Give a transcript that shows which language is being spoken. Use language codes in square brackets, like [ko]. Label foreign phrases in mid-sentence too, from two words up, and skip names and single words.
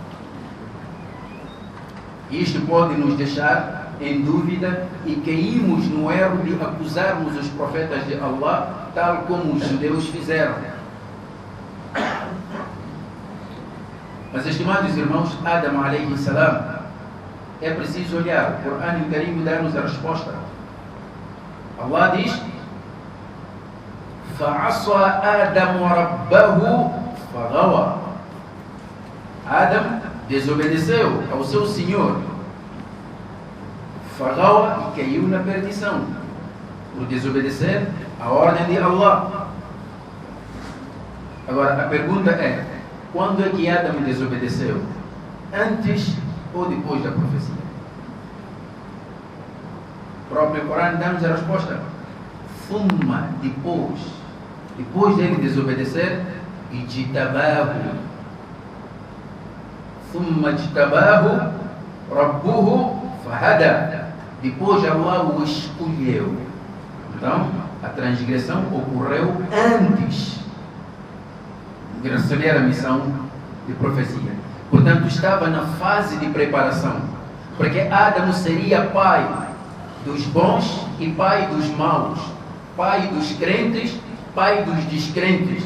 [pt] Isto pode nos deixar em dúvida e caímos no erro de acusarmos os profetas de Allah, tal como os judeus fizeram. Mas, estimados irmãos, [ar] آدم عليه السلام, [pt] é preciso olhar. O Corão Karim dá-nos a resposta. Allah diz: [ar] فَعَصَى آدَمُ رَبَّهُ فَغَوَى. [pt] Adam desobedeceu ao seu Senhor, فَغَوَى, e caiu na perdição, por desobedecer a ordem de Allah. Agora, a pergunta é: quando é que Adam desobedeceu? Antes ou depois da profecia? O próprio Corão dá-nos a resposta: Thumma, depois dele desobedecer, [ar] ijtabahu. ثم اجتباه ربه فهدى. [pt] Depois Allah o escolheu. Então, a transgressão ocorreu antes de receber a missão de profecia. Portanto, estava na fase de preparação, porque Adam seria pai dos bons e pai dos maus, pai dos crentes, pai dos descrentes.